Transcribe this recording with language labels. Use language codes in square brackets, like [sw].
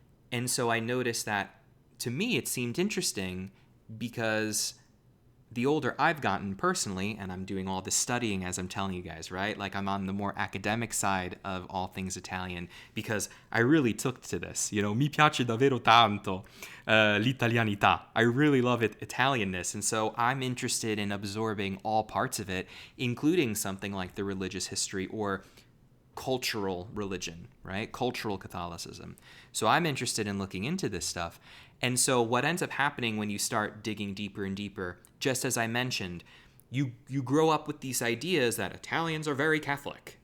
[en] And so I noticed that, to me, it seemed interesting because the older I've gotten personally, and I'm doing all this studying as I'm telling you guys, right? Like I'm on the more academic side of all things Italian because I really took to this. [it] Mi piace davvero tanto l'italianità. [en] I really love Italianness. And so I'm interested in absorbing all parts of it, including something like the religious history or cultural religion, right? Cultural Catholicism. So I'm interested in looking into this stuff. And so what ends up happening when you start digging deeper and deeper, just as I mentioned, you grow up with these ideas that Italians are very Catholic.